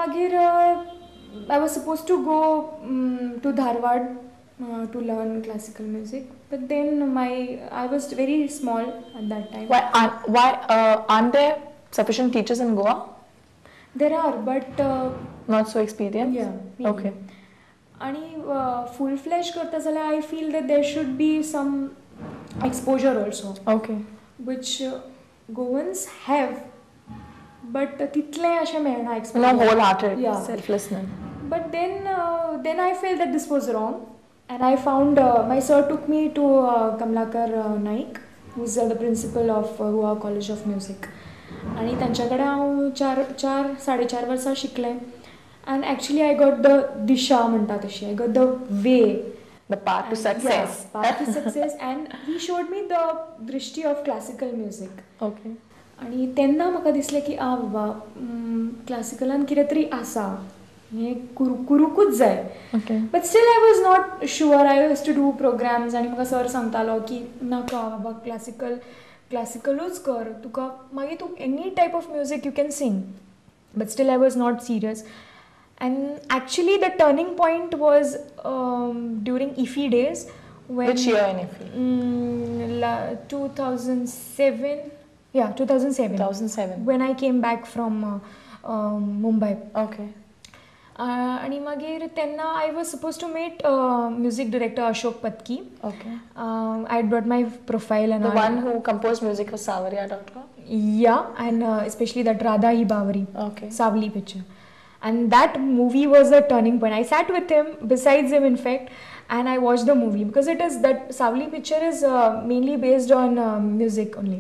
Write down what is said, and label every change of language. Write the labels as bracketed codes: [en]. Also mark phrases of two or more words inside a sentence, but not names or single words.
[en] So magir I was supposed to go to Dharwad to learn classical music, but then I was very small at that time. Why aren't there sufficient teachers in Goa? There are, but Not so experienced? yeah, maybe. Okay. आणि full fledged [kok] करता जाल्यार [en] I feel that there should be some exposure also, Okay. which Goans have, but [kok] तितलें अशें मेळना [en] No exposure. wholehearted Yeah. selflessness. But then I felt that this was wrong, and I found my sir took me to Kamlakar Naik, who's the principal of Goa College of Music. [kok] आणि त्यांच्याकडे हांव 4.5 वर्सां शिकलें, [en] and actually I got the disha [kok] म्हणटा तशी, [en] I got the way, The path to success. yeah, path to success, and he showed me the drishti of classical music. Okay. [kok] आणि तेन्ना म्हाका दिसलें की बाबा क्लासिकलान कितें तरी आसा, हें करूंकूच जाय. [en] Okay. But still I was not sure. I use to do programs [kok] आनी म्हाका सर सांगतालो की नाका बाबा क्लासिकलूच कर, तुका मागीर तूं [en] any type of music you can sing. But still I was not serious. And actually the turning point was during IFFI days. Which year in IFFI? 2007. Yeah, 2007. 2007. When I came back from Mumbai. Okay. [kok] आणि मागीर तेन्ना [en] I was supposed to meet music director Ashok Patki. Okay. I brought my profile and The one who composed music for Savarya.com? Yeah, and especially that Radha Hi Bavari. Okay. Savli picture. And that movie was a turning point. I sat with him, besides him in fact, and I watched the movie because it is that Savli picture is mainly based on music only.